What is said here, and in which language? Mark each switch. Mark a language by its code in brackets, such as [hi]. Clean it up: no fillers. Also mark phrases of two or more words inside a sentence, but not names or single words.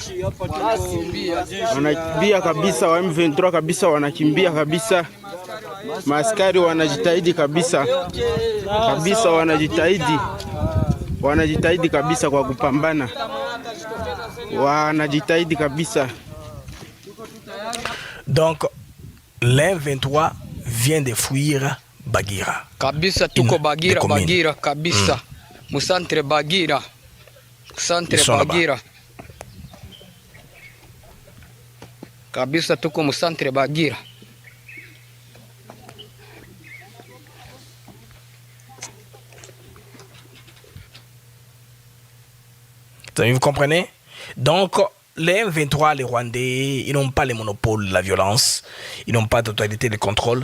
[sw] Wanakimbia kabisa, wa M23 kabisa wanakimbia kabisa. Maaskari wanajitahidi kabisa. Kabisa wanajitahidi kabisa kwa kupambana. Wanajitahidi kabisa. [fr] Donc l'M23 vient de fuir Bagira. [sw] Kabisa tuko Bagira kabisa. Musantre Bagira. Santre Bagira. Kabisa tuko Musantre Bagira. [fr] Vous comprenez? Donc, les M23, les Rwandais, ils n'ont pas le monopole de la violence, ils n'ont pas de totalité de contrôle.